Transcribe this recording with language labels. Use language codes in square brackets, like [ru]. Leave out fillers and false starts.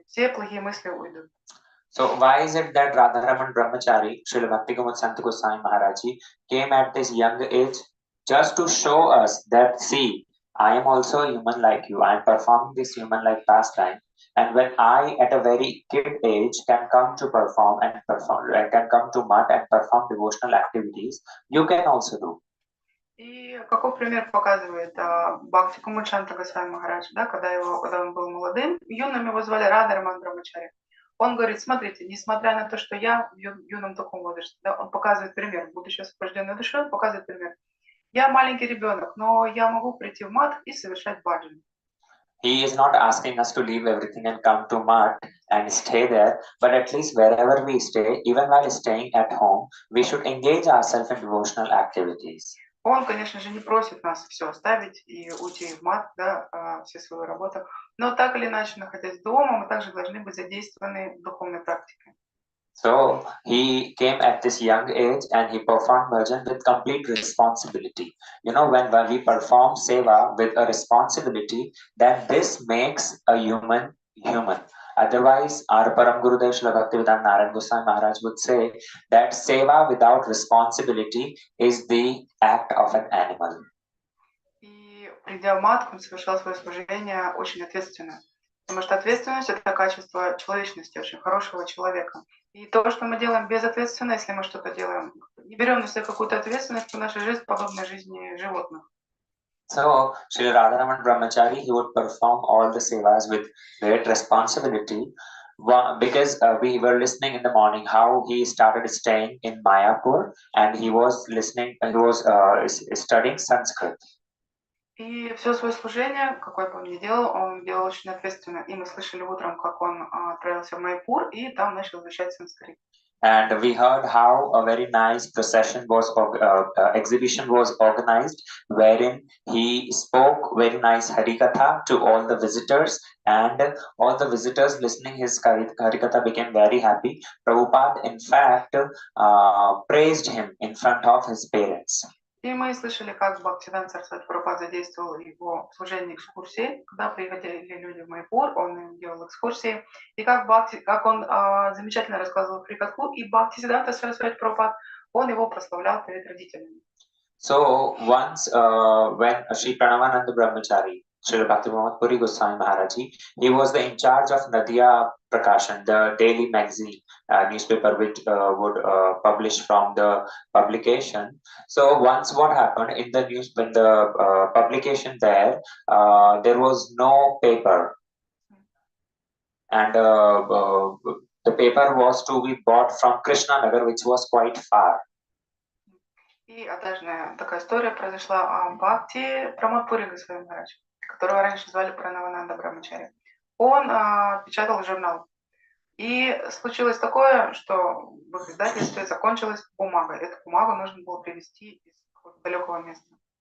[ru] Все плохие мысли уйдут. [en] So why is it that Radharaman Brahmachari, Srila Bhakti-Kumud Sant Goswami Maharaji, came at this young age just to show us that, see, I am also a human like you. I am performing this human-like pastime. And when I, at a very kid age, can come to can come to Math and perform devotional activities, you can also do. [ru] И какой пример показывает Бхакти-Кумуд Санта Госвами Махарадж, да, когда он был молодым, юным его звали Радхараман Брамачари. Он говорит, смотрите, несмотря на то, что я в юном таком возрасте, да, он показывает пример, будучи освобожденной душой, он показывает пример. Я маленький ребенок, но я могу прийти в мат и совершать баджан. [en] He is not asking us to leave everything and come to Math and stay there, but at least wherever we stay, even while staying at home, we should engage ourselves in devotional activities. [ru] Он, конечно же, не просит нас все оставить и уйти в мат, да, всю свою работу, но так или иначе, находясь дома, мы также должны быть задействованы в духовной практике. [en] So he came at this young age and he performed bhajan with complete responsibility. You know, when we perform seva with a responsibility, then this makes a human human. Otherwise, our Param Gurudev Srila Bhaktivedanta Narayana Goswami Maharaj would say that seva without responsibility is the act of an animal. [ru] И придя в мат, он совершал свое служение очень ответственно. Потому что ответственность – это качество человечности, очень хорошего человека. И то, что мы делаем безответственно, если мы что-то делаем, не берем на себя какую-то ответственность, то наша жизнь подобна жизни животных. [en] So, Sri Radharaman Brahmachari, he would perform all the sevas with great responsibility. Because we were listening in the morning how he started staying in Mayapur and he was listening, he was studying Sanskrit. [ru] И все свое служение, какое бы он ни делал, он делал очень ответственно. И мы слышали утром, как он отправился в Майпур и там начал изучать санскрит. [en] And we heard how a very nice procession was, exhibition was organized, wherein he spoke very nice Harikatha to all the visitors, and all the visitors listening his Harikatha became very happy. Prabhupada, in fact, praised him in front of his parents. [ru] И мы слышали, как Бхактисиданта Сарасвати Прабхупада задействовал его в служении экскурсии, когда приходили люди в Майпур, он им делал экскурсии, и как он замечательно рассказывал Харикатху, и Бхактисиданта Сарасвати Прабхупад, он его прославлял перед родителями. [en] So once when Sri Pranavananda Brahmachari, Srila Bhaktivinoda Puri Goswami Maharaj, he was the in charge of Nadia Prakashan, the daily magazine newspaper which would publish from the publication. So once what happened in the news, when the publication there was no paper, and the paper was to be bought from Krishna Nagar, which was quite far. [ru] И однажды такая история произошла о Бхакти Прамадпури Госвами Махарадж, которого раньше звали Пранавананда Брамачари. Он печатал журнал. И случилось такое, что в их издательстве закончилась бумага. Эту бумагу нужно было привезти из какого-то далекого места.